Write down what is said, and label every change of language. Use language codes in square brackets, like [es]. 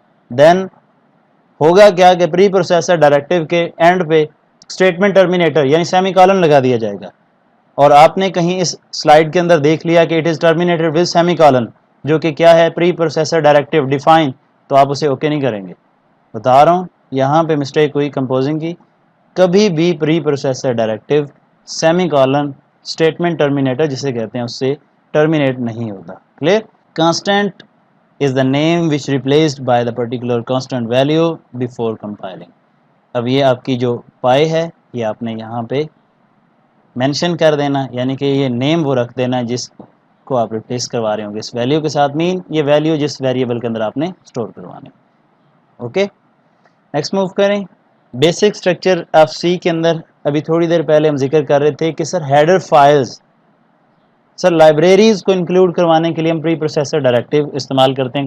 [ur] دین ہوگا کیا کہ پری پروسیسر ڈائریکٹیو کے اینڈ پہ اسٹیٹمنٹ ٹرمینیٹر یعنی سیمی کالن لگا دیا جائے گا, اور آپ نے کہیں اس سلائیڈ کے اندر دیکھ لیا کہ [en] it is terminated with semicolon, [ur] جو کہ کیا ہے پری پروسیسر ڈائریکٹیو ڈیفائن, تو آپ اسے اوکے نہیں کریں گے. بتا رہا ہوں یہاں پہ مسٹیک ہوئی کمپوزنگ کی. کبھی بھی پری processor directive semi Colin statement terminator جسے کہتے ہیں اس سے ٹرمینیٹ نہیں ہوتا. [en] Clear? Constant is the name which replaced by the particular constant value before compiling. [ur] اب یہ آپ کی جو پائی ہے یہ آپ نے یہاں پہ مینشن کر دینا, یعنی کہ یہ نیم وہ رکھ دینا جس کو آپ ریپلیس کروا رہے ہوں گے اس ویلیو کے ساتھ, مین یہ ویلیو جس ویریبل کے اندر آپ نے اسٹور کروانے. اوکے, نیکسٹ موو کریں. بیسک اسٹرکچر آف سی کے اندر ابھی تھوڑی دیر پہلے ہم ذکر کر رہے تھے کہ سر ہیڈر فائلز, سر لائبریریز کو انکلوڈ کروانے کے لیے ہم پری پروسیسر ڈائریکٹیو استعمال کرتے ہیں.